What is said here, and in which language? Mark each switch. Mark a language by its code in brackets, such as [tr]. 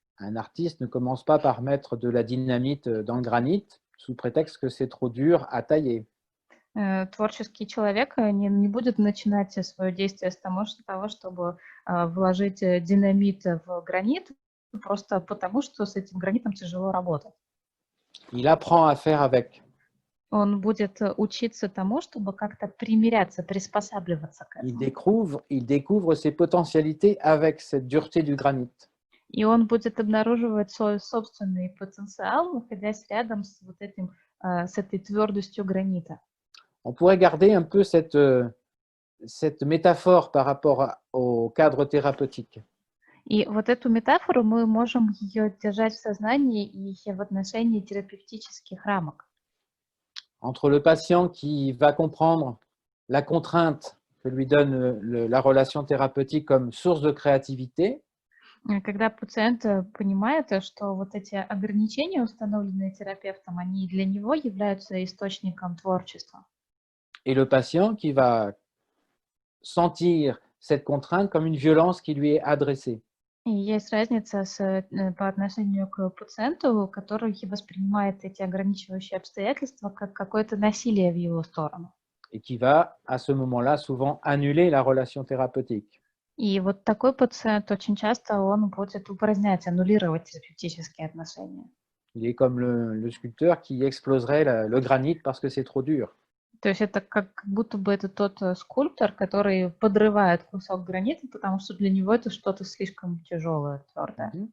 [fr] Un artiste ne commence pas par mettre de la dynamite dans le granit sous prétexte que c'est trop dur à tailler. [ru] Творческий человек не будет начинать свое действие с того, чтобы вложить динамит в гранит, просто потому, что с этим гранитом тяжело работать. [fr] Il apprend à faire avec. [ru] Он будет учиться тому, чтобы как-то примиряться, приспосабливаться к [fr] Il [ru] этому. [fr] découvre ses potentialités avec cette dureté du granit. [ru] И он будет обнаруживать свой собственный потенциал, находясь рядом с вот этим, с этой твердостью гранита. [fr] On pourrait garder un peu cette métaphore par rapport au cadre thérapeutique. [ru] И вот эту метафору мы можем ее держать в сознании и в отношении терапевтических рамок. [fr] Entre le patient qui va comprendre la contrainte que lui donne la relation thérapeutique comme source de créativité, [ru] Когда пациент понимает, что вот эти ограничения, установленные терапевтом, они для него являются источником творчества. [fr] et le patient qui va sentir cette contrainte comme une violence qui lui est adressée. [ru] И есть разница по отношению к пациенту, который воспринимает эти ограничивающие обстоятельства как какое-то насилие в его сторону. [fr] Et qui va, à ce moment-là, souvent annuler la relation thérapeutique. [ru] И вот такой пациент очень часто он будет упразднять, аннулировать терапевтические отношения. [fr] Il est comme le sculpteur qui exploserait le granit parce que c'est trop dur. [ru] То есть это как будто бы это тот скульптор, который подрывает кусок гранита, потому что для него это что-то слишком тяжелое, твердое.